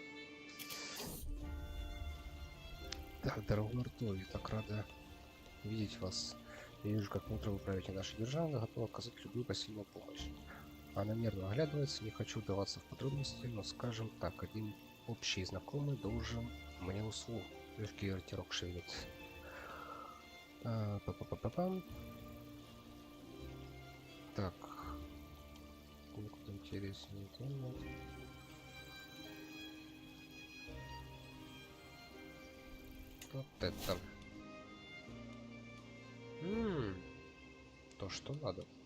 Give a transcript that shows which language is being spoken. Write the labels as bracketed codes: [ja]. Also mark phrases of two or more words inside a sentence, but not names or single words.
[ru] Так, дорогой Артур, я так рада видеть вас. Я вижу, как мудро вы правите нашей державой, готова оказать любую посильную помощь. Она нервно оглядывается, не хочу вдаваться в подробности, но скажем так, один общий знакомый должен мне услугу. Легкий ветерок шевелит. Па-па-па-па-пам. Так. Пункт интересный. Вот это. То, что надо.